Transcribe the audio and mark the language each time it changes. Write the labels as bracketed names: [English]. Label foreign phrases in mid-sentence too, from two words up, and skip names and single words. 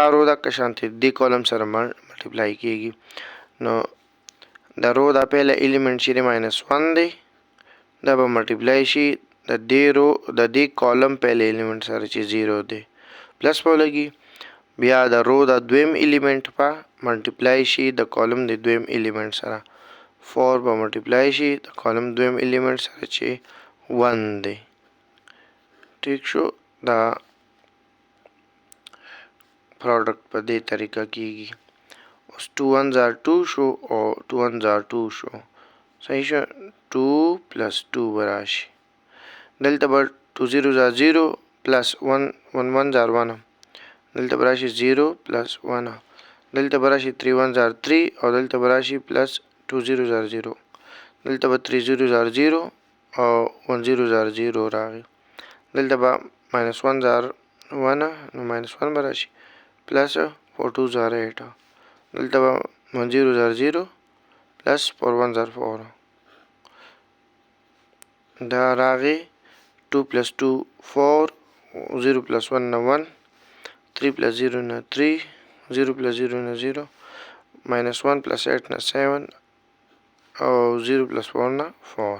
[Pashto] رو د شانتي دې کالم سره ملټیپلای کیږي نو د رو د پهله الیمنٹ چې -1 دی دا به ملټیپلای شي د دې رو د دې کالم پهله الیمنٹ سره چې 0 دی پلس به ولګي بیا د رو د دویم الیمنٹ په ملټیپلای شي د کالم د دویم الیمنٹ سره 4 به ملټیپلای شي د کالم دویم الیمنٹ سره چې 1 دی ٹھیک شو دا پروډکټ په دې طریقه کیږي اوس 2 1s are 2 شو او 2 1s are 2 شو صحیح شو 2 plus 2 براشي دلته به 2 0s are 0 plus 1 1s are 1 دلته براشي 0 plus 1 دلته براشي 3 1s are 3 او دلته براشي plus 2 0s are 0 دلته به 3 0s are 0 او 1 0s are 0 راغی دلته به -1s are 1 نو -1 براشي plus 4 2s are 8 دلته به 1 0s are 0 plus 4 1s are 4 دا راغی 2 plus 2 4 0 plus 1 نه 1 3 plus 0 نه 3 0 plus 0 نه 0 -1 plus 8 نه 7 او 0 plus 4 نه 4